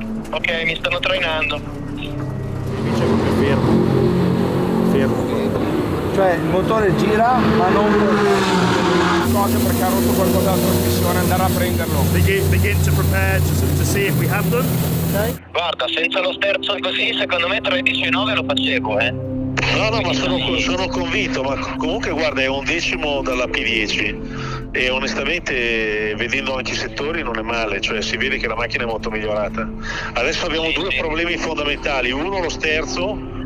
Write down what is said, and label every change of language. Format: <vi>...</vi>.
<it>Ok, mi stanno trainando. Invece è proprio fermo. Cioè il motore gira ma non Cose perché ha rotto qualcosa della trasmissione, andare a prenderlo.</it> <en>Begin to prepare to see if we have them.</en> <it>Guarda, senza lo sterzo così, secondo me 13,9 lo facevo, No, ma sono convinto, ma comunque guarda, è 11° dalla P10 e onestamente vedendo anche i settori non è male, cioè si vede che la macchina è molto migliorata. Adesso abbiamo due problemi fondamentali, uno lo sterzo.</it>